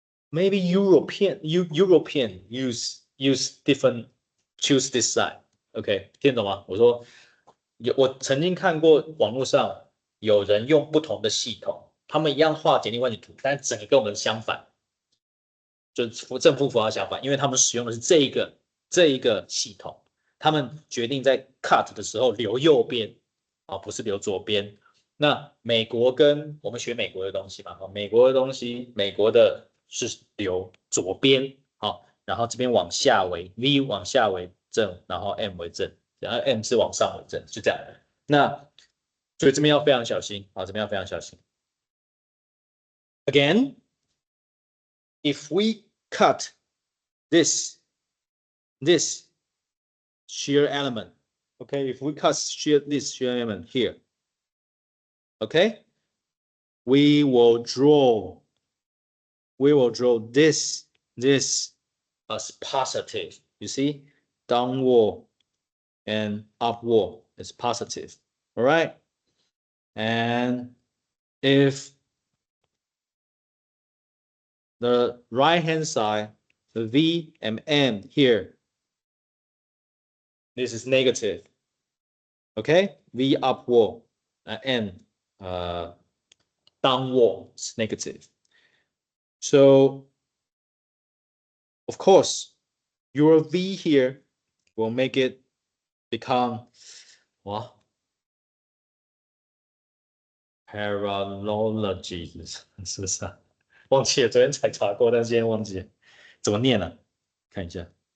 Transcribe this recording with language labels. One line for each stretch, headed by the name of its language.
English: maybe European use different choose this side.
Chinese: OK， 听懂吗？我说我曾经看过网络上有人用不同的系统，他们一样画简历关系图，但整个跟我们相反，就正负符号相反，因为他们使用的是这一个系统，他们决定在 cut 的时候留右边啊，不是留左边。那美国跟我们学美国的东西嘛，美国的东西，美国的是留左边，好，然后这边往下为 V 往下为正，然后 M 为正，然后 M 是往上为正，就这样。那所以这边要非常小心啊，这边要非常小心。
English: Again, if we cut this shear element, okay, if we cut this shear element here, okay, we will draw this as positive. You see, downward and upward is positive. All right, and if the right hand side, the V and M here, this is negative. Okay, V upward and downward is negative. So, of course, your V here will make it become what?
Chinese: Parallelogy 是不是啊？忘记了，昨天才查过，但是今天忘记了怎么念了，看一下。